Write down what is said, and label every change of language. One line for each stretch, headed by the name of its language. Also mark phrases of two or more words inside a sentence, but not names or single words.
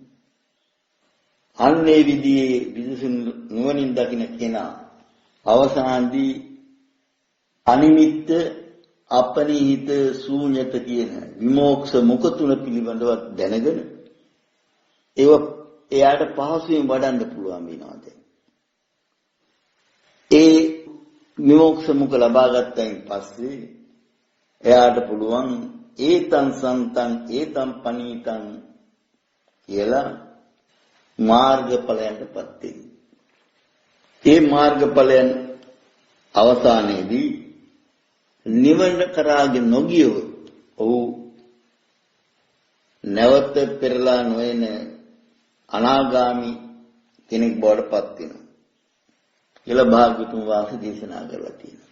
Sinhala: අන්නේ විදිහේ විදසුන් නුවණින් දකින්න කෙනා අවසානදී අනිමිත්ත අපනිහිත ශූන්‍යත කියන විමෝක්ෂ මුඛ තුන පිළිබඳව දැනගෙන ඒව එයාට පහසුවෙන් වඩන්න පුළුවන් වෙනවා දැන්. ඒ විමෝක්ෂ මුඛ ලබා ගත්තයින් පස්සේ එයාට පුළුවන්
Pali: ඒතං සන්තං ඒතං පනීතං
Sinhala: කියලා මාර්ගඵලයන්ටපත් වෙන්න. ඒ මාර්ගඵලයන් අවසානයේදී නිවන කරාගෙන නොගියොත් ඔහු නැවත පෙරලා නොයන අනාගාමි කෙනෙක් බවට පත් වෙනවා කියලා භාග්‍යතුන් වහන්සේ දේශනා කරලා තියෙනවා.